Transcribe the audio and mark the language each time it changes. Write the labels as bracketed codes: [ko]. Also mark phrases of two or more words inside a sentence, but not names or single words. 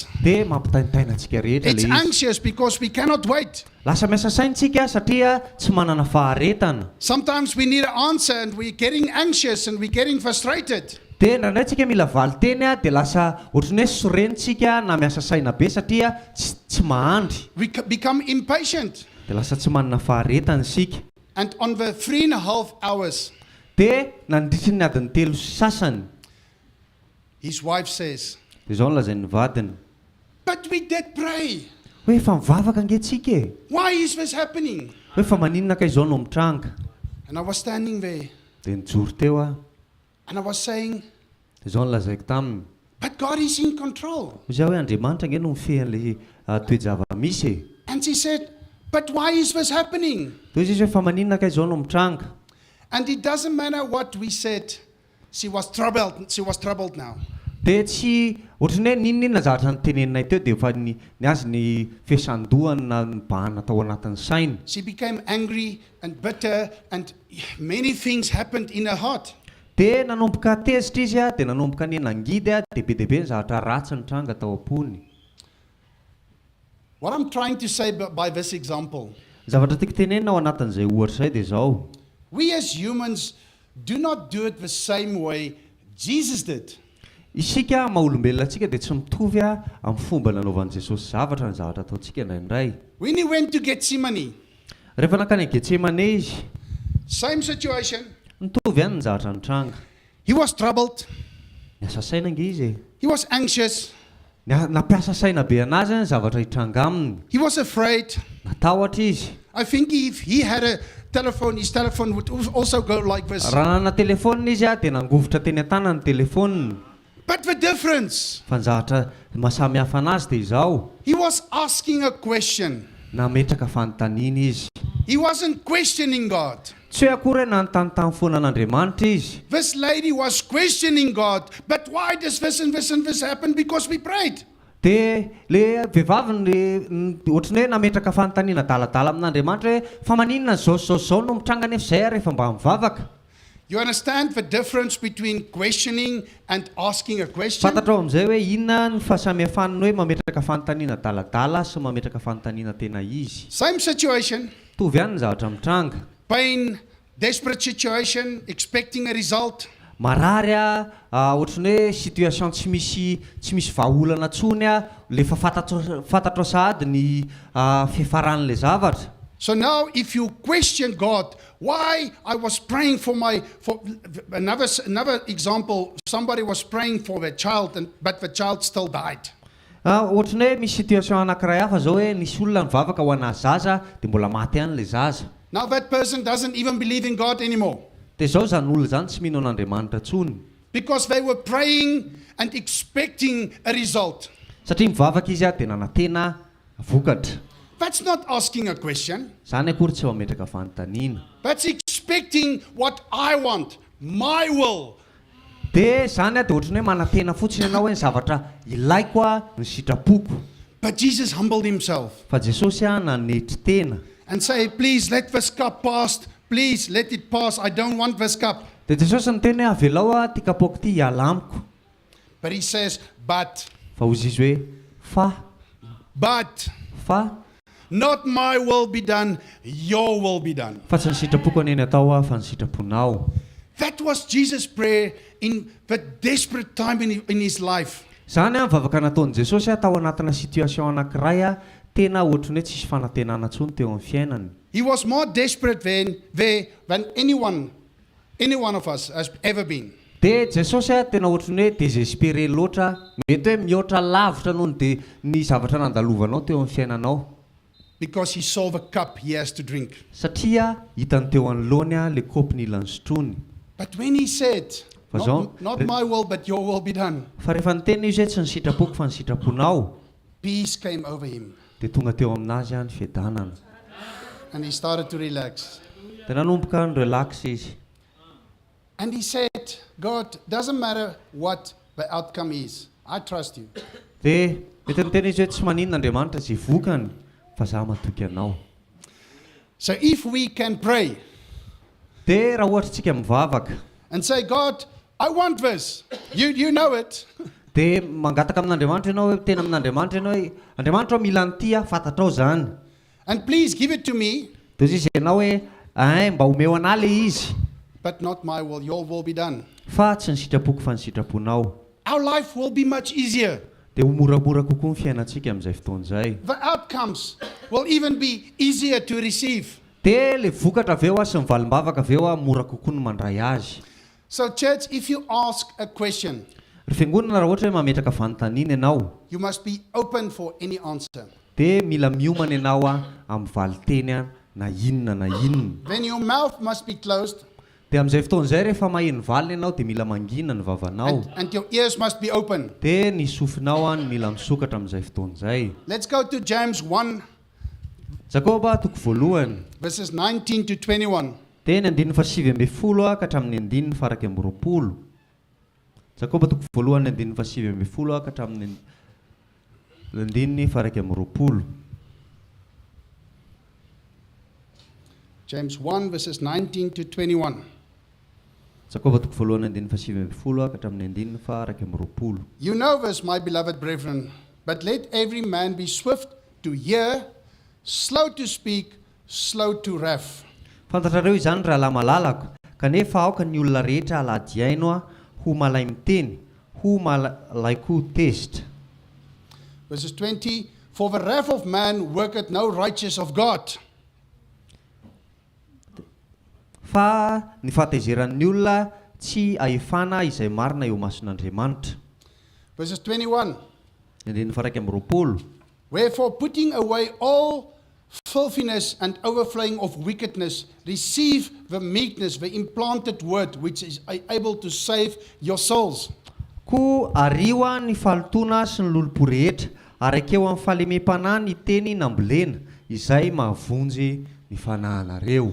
[mg] dia mampitaintaina antsika rehetra [en] It's [mg] le izy. [en] anxious because we cannot wait. [mg] Lasa miasa saintsika satria tsy manana faharetana. [en] Sometimes we need an answer and we're getting anxious and we're getting frustrated. [mg] Dia nandray tsika mila valiteny dia lasa ohatrany hoe sorenitsika na miasa saina be satria tsy mahandry. [en] We become impatient. [mg] Dia lasa tsy manana faharetana isika. [en] And on the 3.5 hours, [mg] Dia nandritry ny adiny telo sasany [en] his wife says, [mg] dia izao nolazain'ny vadiny [en] but we did pray. [mg] hoe efa mivavaka nge tsika e. [en] Why is this happening? [mg] Hoe fa maninona ka izao no mitranga. [en] And I was standing there [mg] Dia nijoro teo [en] and I was saying, [mg] dia izao nolazaiko taminy [en] but God is in control. [mg] za hoe Andriamanitra nge no mifehan'le toe-java-misy e. [en] And she said, but why is this happening? [mg] Dia izy hoe fa maninona ka izao no mitranga. [en] And it doesn't matter what we said. She was troubled. She was troubled now. [mg] Dia tsy ohatrany hoe ninona zavatra nyteneninay teo dia efa ny azy ny fihasandohany na nibahana tao anatin'ny sainy. [en] She became angry and bitter and many things happened in her heart. [mg] Dia nanomboka tezitra izy dia nanomboka ny nangidy dia be dia be ny zavatra ratsy nitranga tao am-pony. [en] What I'm trying to say by this example, [mg] Zavatra tiako tenenina ao anatin'izay ohatra izay dia izao. [en] we as humans do not do it the same way Jesus did. [mg] Isika maha-olombelona antsika dia tsy mitovy amin'ny fomba nanaovan'i Jesosy zavatra ny zavatra ataontsika indraindray. [en] When he went to Gethsemane, [mg] Rehefa nakany Getsemane izy, [en] same situation. [mg] nitovy ihany ny zavatra nitranga. [en] He was troubled. [mg] Niasa saina nge izy e. [en] He was anxious. [mg] Nampiasa saina be anazy ny zavatra hitranga aminy. [en] He was afraid. [mg] Natahotra izy. [en] I think if he had a telephone, his telephone would also go like this. [mg] Raha nana telefona izy dia nangovotra teny an-tanany ny telefoniny. [en] But the difference, [mg] Fa ny zavatra mahasamy hafa anazy dia izao. [en] he was asking a question. [mg] Nametraka fanontaniana izy. [en] He wasn't questioning God. [mg] Tsy hoe akory hoe nanontanontany foana an'Andriamanitra izy. [en] This lady was questioning God. But why does this and this and this happen? Because we prayed. [mg] Dia le vehivavy ohatrany hoe nametraka fanontaniana daladala amin'Andriamanitra hoe fa maninona zao no mitranga nefa izay rehefa mba mivavaka. [en] You understand the difference between questioning and asking a question? [mg] Fantatrao amin'izay hoe inona ny fahasamihafany hoe mametraka fanontaniana daladala sy mametraka fanontaniana tena izy. [en] Same situation. [mg] Tovy ihany ny zavatra mitranga. [en] Pain, desperate situation, expecting a result. [mg] Marary ohatrany hoe situation tsy misy vahaolana tsony lefa fantatro sahady ny fifaran'le zavatra. [en] So now if you question God, why I was praying for another example, somebody was praying for their child but the child still died. [mg] Ohatrany hoe misy situation anankiray hafa zao hoe nisy olona nivavaka ho ana zaza dia mbola maty ihany le zaza. [en] Now that person doesn't even believe in God anymore. [mg] Dia zao zany olona zany tsy mino an'Andriamanitra tsony. [en] Because they were praying and expecting a result. [mg] Satria mivavaka izy dia nanantena vokatra. [en] That's not asking a question. [mg] Zany akory tsy eo ametraka fanontaniana. [en] That's expecting what I want, my will. [mg] Dia zany dia ohatrany hoe manantena fotsiny ianao hoe ny zavatra ilaiko ny sitrapoko. [en] But Jesus humbled himself [mg] Fa Jesosy nanetry tena. [en] and say, please let this cup pass. Please let it pass. I don't want this cup. [mg] Dia Jesosy niteny hoe avelao ty kapoaka ty hiala amiko. [en] But he says, but [mg] Fa hozy izy hoe fa [en] not my will be done, your will be done. [mg] fa tsy ny sitrapoko aneny atao fa ny sitraponao. [en] That was Jesus' prayer in the desperate time in his life. [mg] Zany mivavaka nataon'i Jesosy tao anatina situation anankiray tena ohatrany hoe tsisy fanantenana tsony teo amin'ny fiainany. [en] He was more desperate than any one of us has ever been. [mg] Dia Jesosy tena ohatrany hoe désespéré loatra, mety hoe mihoatra lavitra noho ny zavatra nandalovanao teo amin'ny fiainanao. [en] Because he saw the cup he has to drink. [mg] Satria hitany teo anoloany le kopy ny ilany sotrony. [en] But when he said, [mg] Fa [en] not my will, but your will be done, [mg] Fa rehefa niteny izy hoe tsy ny sitrapoko fa ny sitraponao, [en] peace came over him. [mg] dia tonga teo aminazy ny fiadanana. [en] And he started to relax. [mg] Dia nanomboka ny relax izy. [en] And he said, God, doesn't matter what the outcome is. I trust you. [mg] Dia mety niteny izy hoe tsy maninona Andriamanitra izay vokany fa zaho matoky anao. [en] So if we can pray [mg] Dia raha ohatra tsika mivavaka [en] and say, God, I want this. You know it. [mg] dia mangataka amin'Andriamanitra ianao hoe tena amin'Andriamanitra ianao hoe Andriamanitra mila an'ity fatatrao zany. [en] And please give it to me, [mg] Dia izy ianao hoe mba omeo anahy le izy, [en] but not my will. Your will be done. [mg] fa tsy ny sitrapoko fa ny sitraponao. [en] Our life will be much easier. [mg] Dia ho moramora kokoa ny fiainantsika amin'izay fotoan'izay. [en] The outcomes will even be easier to receive. [mg] Dia le vokatra avy eo sy ny valim-bavaka avy eo mora kokoa ny mandray azy. [en] So church, if you ask a question, [mg] Ry fiangonana raha ohatra hoe mametraka fanontaniana ianao, [en] you must be open for any answer. [mg] dia mila miomana ianao amin'ny valiteny na inona na inona. [en] Then your mouth must be closed [mg] Dia amin'izay fotoan'izay rehefa maheno valina ianao dia mila mangina ny vavanao. [en] and your ears must be open. [mg] Dia ny sofinao mila misokatra amin'izay fotoan'izay. [en] Let's go to James 1, [mg] Jakoba toko voalohany [en] verses 19 to 21. [mg] dia ny 9:7 ka hatramin'ny 9:20. Jakoba toko voalohany 9:7 ka hatramin'ny 9:20. [en] James 1, verses 19 to 21. [mg] Jakoba toko voalohany 9:7 ka hatramin'ny 9:20. [en] You know this, my beloved brethren, but let every man be swift to hear, slow to speak, slow to wrath. [mg] Fantatrareo izany raha malalako, kanefa aoka ny olona rehetra aladiaino ho malay miteny, ho malay koa tezitra. [en] Verses 20, for the wrath of man worketh no righteous of God. [mg] Fa ny fahatezeran'ny olona tsy ahefana izay marina eo mason'Andriamanitra. [en] Verses 21, [mg] 9:20. [en] wherefore putting away all filthiness and overflowing of wickedness, receive the meekness, the implanted word, which is able to save your souls. [mg] Ko ariwa ny falotona sy ny lolopo rehetra, ary akeo amin'ny fahalemem-panahy ny teny nambolena, izay mahavonjy ny fanahinareo.